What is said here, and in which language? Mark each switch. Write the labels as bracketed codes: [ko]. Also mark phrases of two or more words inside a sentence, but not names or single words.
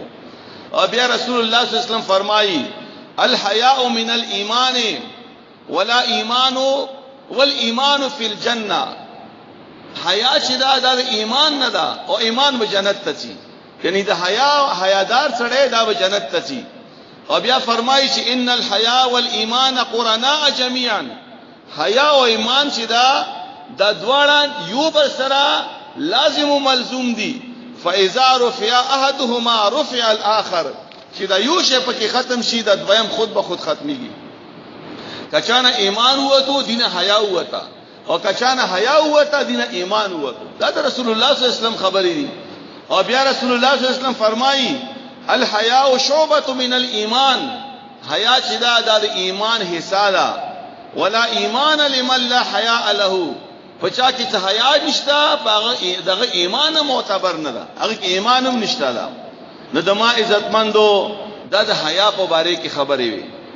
[ps] او بیا رسول الله [ar] صلی الله علیه وسلم [ps] فرمایي [ar] الحیاء من الایمان ولا ایمان والایمان فی الجنه. [ps] حیا چې دا د ایمان نه ده او ایمان به جنت ته چی، یعنی د حیادار سره دا به جنت ته چی. او بیا فرمایي چې [ar] ان الحیا والایمان قرناء جميعا. [ps] حیا او ایمان چې دا د دواړه یو بل سره لازم او ملزوم دي. [ar] فاذا رفع احدهما رفع الاخر. [ps] چې دا یو شی په کې ختم شي د دویم خود به خود ختميږي. کچانه ایمان وته دینه حیا وته او کچانه حیا وته دینه ایمان وته. دا د رسول الله [ar] صلی الله علیه وسلم [ps] خبرې دي. او بیا رسول الله [ar] صلی الله علیه وسلم [ps] فرمایي [ar] الحیاء شعبة من الایمان. [ps] حیا چې دا د ایمان حصہ ده. [ar] ولا ایمان لمن لا حیاء له. [ps] پچا کې څه حیا نشته دغه ایمان معتبر نه ده، هغه ایمان هم نشته ده. نو د ما عزتمندو دا د حیا په باره کې خبرې وي.